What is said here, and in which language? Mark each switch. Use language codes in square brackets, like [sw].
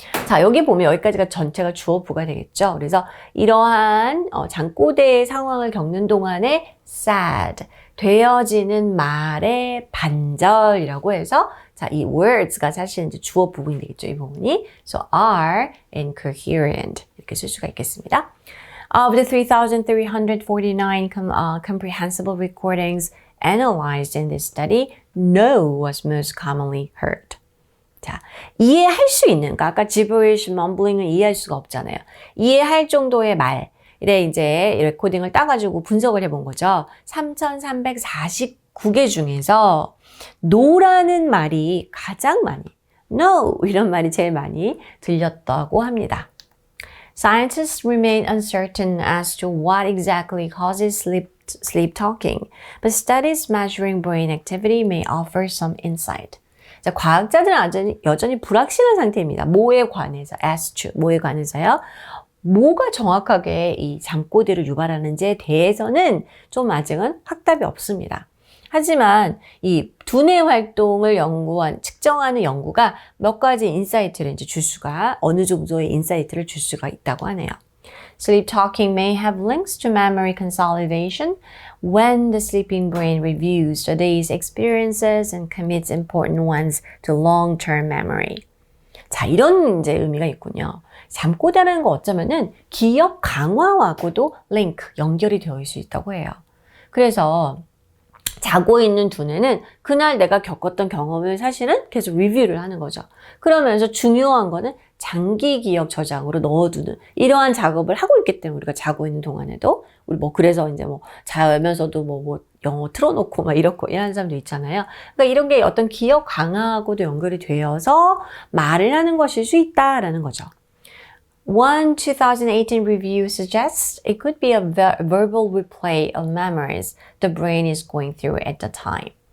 [ko] 자, 여기 보면 여기까지가 전체가 주어부가 되겠죠. 그래서 이러한 잠꼬대의 상황을 겪는 동안에 sad, 되어지는 말의 반절이라고 해서 자, 이 words가 사실 이제 주어 부분이 되겠죠. 이 부분이. [en] So are incoherent [ko] 이렇게 쓸 수가 있겠습니다. [en] Of the 3,349 comprehensible recordings analyzed in this study, no was most commonly heard. [ko] 자, 이해할 수 있는, 그러니까 아까 gibberish, mumbling은 이해할 수가 없잖아요. 이해할 정도의 말에 이제 레코딩을 따가지고 분석을 해본 거죠. 3,349개 중에서 no라는 말이 가장 많이, no 이런 말이 제일 많이 들렸다고 합니다. [en] Scientists remain uncertain as to what exactly causes sleep talking, but studies measuring brain activity may offer some insight. [ko] 자, 과학자들은 여전히 불확실한 상태입니다. 뭐에 관해서, [en] as to, [ko] 뭐에 관해서요? 뭐가 정확하게 이 잠꼬대를 유발하는지에 대해서는 좀 아직은 확답이 없습니다. 하지만 이 두뇌 활동을 측정하는 연구가 몇 가지 인사이트를 이제 어느 정도의 인사이트를 줄 수가 있다고 하네요. [en] Sleep talking may have links to memory consolidation when the sleeping brain reviews the day's experiences and commits important ones to long-term memory. [ko] 자, 이런 이제 의미가 있군요. 잠꼬대라는 거 어쩌면은 기억 강화하고도 연결이 되어 있을 수 있다고 해요. 그래서 자고 있는 두뇌는 그날 내가 겪었던 경험을 사실은 계속 리뷰를 하는 거죠. 그러면서 중요한 거는 장기 기억 저장으로 넣어두는 이러한 작업을 하고 있기 때문에 우리가 자고 있는 동안에도 우리 그래서 이제 자면서도 영어 틀어놓고 이렇고 이런 사람도 있잖아요. 그러니까 이런 게 어떤 기억 강화하고도 연결이 되어서 말을 하는 것일 수 있다라는 거죠. [en] One 2018 review suggests it could be a verbal replay of memories the brain is going through at the time.